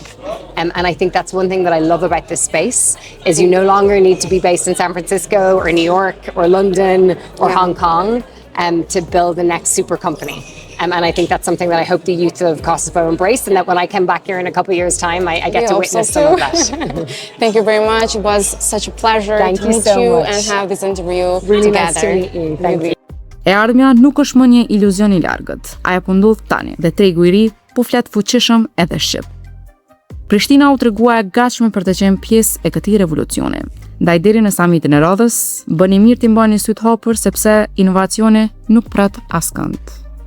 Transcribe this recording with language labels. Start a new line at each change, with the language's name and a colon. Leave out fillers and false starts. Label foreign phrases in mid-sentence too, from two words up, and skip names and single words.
English: And I think that's one thing that I love about this space is you no longer need to be based in San Francisco or New York or London or Hong Kong to build the next super company. And I think that's something that I hope the youth of Kosovo embrace, and that when I come back here in a couple of years' time, I get to witness some of that. Thank you very much. It was such a pleasure to meet you and have this interview Really together. nice to meet you. Thank you.
Albanian: E ardhmja nuk është më një iluzion I largët. Ajo po ndodh tani dhe tregu I ri po flet fuqishëm edhe shqip. Prishtina u tregua e gatshme për të qenë pjesë e këtij revolucioni. Ndaj deri në samitin e radhës, bëni mirë t'i mbani syt hapur sepse inovacioni nuk pret askënd.